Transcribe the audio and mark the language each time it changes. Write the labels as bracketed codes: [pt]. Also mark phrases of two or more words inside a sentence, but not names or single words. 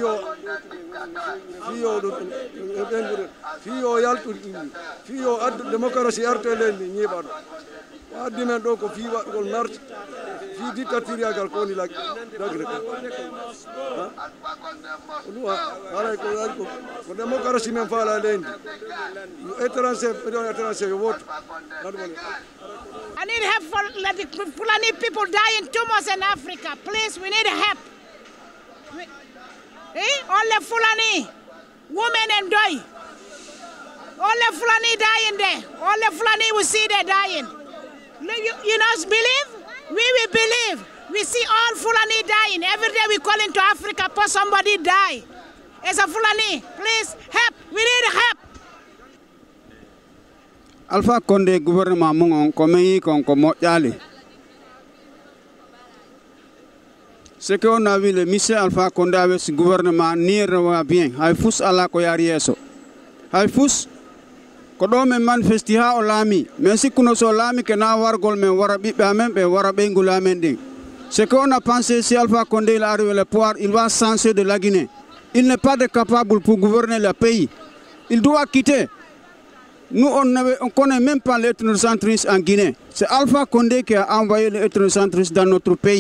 [ff] fiyo yaltu fiyo addu démocratie arte leydi ñiɓaɗo ko addi men ɗo ko fi waɗugol marche fi dictaturiagal ko woni lagre ko démocratie men faala leydi étranger yo woto. [en] I need help for let the Fulani people dying too much in Africa. Please, we need help. Only Fulani, women and boy. Only Fulani dying there. Only Fulani we see they dying. You not believe? We will believe. We see all Fulani dying. Every day we call into Africa for somebody die. It's a Fulani. Please help. We need help. [ff] Alpha Condé gouvernement mon comme kon ko moƴƴali. [fr] Ce qu'on a vu le monsieur Alpha Condé avec ce gouvernement ni va bien. [ff] Hay fus ala ko yari yeso. Hay fus ko do men manifesti ha o laami mais sikkuno so laami ke na wargol men wara ɓiɓɓe amen ɓe wara ɓeygol amen ɗin. [fr] Ce qu'on a pensé si Alpha Condé il arrive le pouvoir, il va changer de la Guinée. Il n'est pas capable pour gouverner le pays. Il doit quitter. Nous, on ne connaît même pas l'ethnocentrisme en Guinée. C'est Alpha Condé qui a envoyé l'ethnocentrisme dans notre pays.